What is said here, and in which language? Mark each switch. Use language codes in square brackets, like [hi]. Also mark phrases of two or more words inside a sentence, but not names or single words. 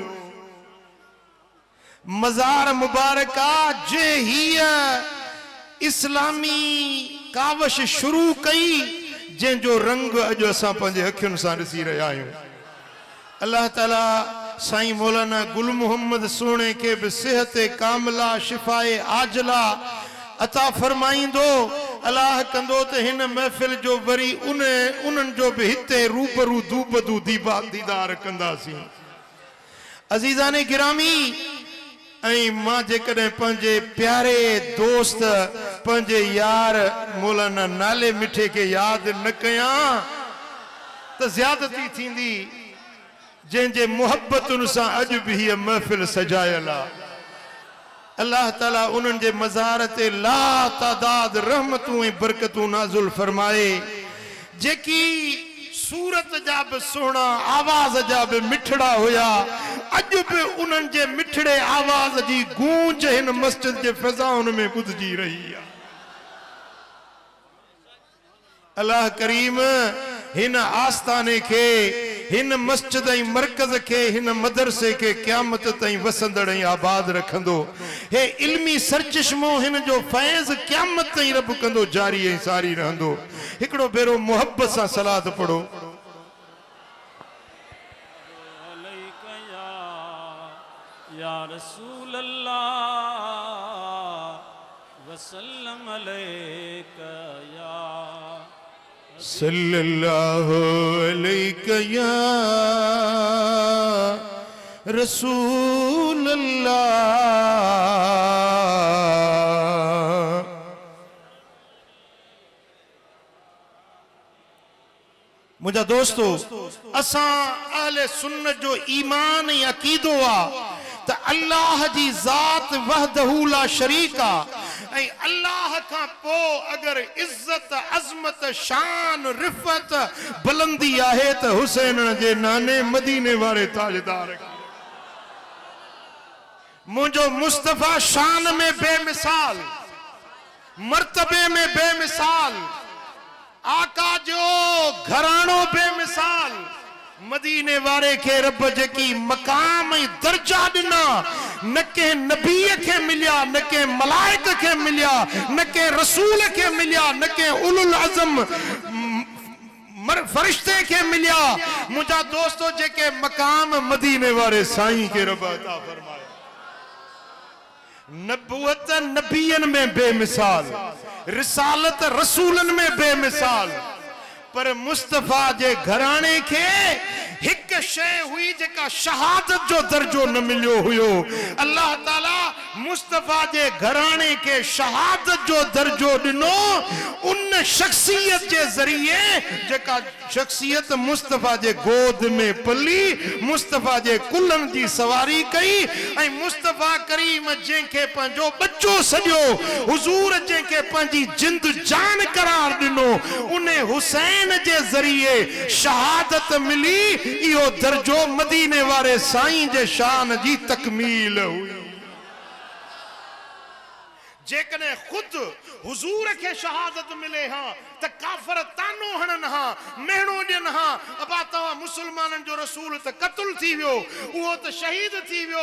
[sd] मजार मुबारका जे हिया इस्लामी कावश शुरू कई जो रंग अज असां पंहिंजे अखियुनि सां ॾिसी रहिया आहियूं अल्लाह ताला साईं मौलाना गुल मोहम्मद सोने के भी सेहत कामला शिफाए आजला अता फरमाइंदो अल्लाह कंदो त हिन महफिल जो वरी उन्हनि जो भी हिते रूबरू दूबदू दीदार कंदासीं अजीज़ाने गिरामी ऐं मां जेकॾहिं पंहिंजे प्यारे दोस्त पंहिंजे यार मौलाना नाले मिठे के याद न कयां त ज़्यादती थींदी जंहिंजे मोहब्बतुनि सां अॼु बि हीअ महफ़िल सजायल आहे अल्लाह ताला उन्हनि जे मज़ार ते ला तादाद रहमतूं ऐं बरकतूं नाज़ुल फरमाए जेकी सूरत जा भी सोना आवाज जा भी मिठड़ा होया अज भी उन्हनि जे मिठड़े आवाज जी गूंज हिन मस्जिद जे फिजाउन में ॿुधजी रही है अल्लाह करीम हिन आस्थाने के हिन मस्जिद ऐं मरकज के हिन मदरसे के क़यामत ताईं वसंदड़ ऐं आबाद रखंदो हे इल्मी सरचश्मो हिन जो फैज़ क़यामत ताईं रब कंदो जारी ऐं सारी रहंदो हिकड़ो भेरो मोहब्बत सां सलात पढ़ो [ar] يا رسول الله وسلم عليك يا صلى الله عليك يا رسول الله [sd] मुझा दोस्तों असा अहले सुन्नत जो ईमान ऐं अकीदो आ त अल्लाह जी ज़ात [ar] وحده لا شريك [sd] ऐं अल्लाह का पो अगर इज्जत अजमत शान रिफत भल बुलंदी आहे त हुसैन जे नाने मदीने वारे ताजदार मुझो मुस्तफा शान में बेमिसाल, मर्तबे में बेमिसाल, आका जो घरानो बेमिसाल, मदीने वारे के रब जकी मकाम दर्जा दिना न के नबी के मिलिया, न के मलाइक के मिलिया, न के रसूल के मिलिया, न के उलुल अज़म फरिश्ते के मिलिया। मुझा दोस्तों जेके मकाम मदीने वारे साईं के रब अता फरमाया। नबूवत नबियन में बेमिसाल, रिसालत रसूलन में बेमिसाल, पर मुस्तफा जे घराने के हिक शय हुई जेका शहादत जो दर्जो न मिलियो हुयो। अल्लाह ताला मुस्तफा जे घराने के शहादत जो दर्जो दिनो उन शख्सियत जे जरिए जेका शख्सियत मुस्तफा जे गोद में पली, मुस्तफा जे कुलन जी सवारी कई ऐं मुस्तफा करीम जेके पंजो बच्चो सजो हुजूर जेके पंजी जिंद जान करार दिनो उन्हें हुसैन जे जरिए शहादत मिली। इहो दर्जो मदीने वारे साईं जे शान जी तकमील हुई। जेकने खुद हुजूर के शहादत मिले हाँ त काफर तानो हणन हाँ, मेहणो ॾियन हाँ, अबा तव्हां मुसलमानन जो रसूल त क़त्ल थी वियो, उहो त शहीद थी वियो।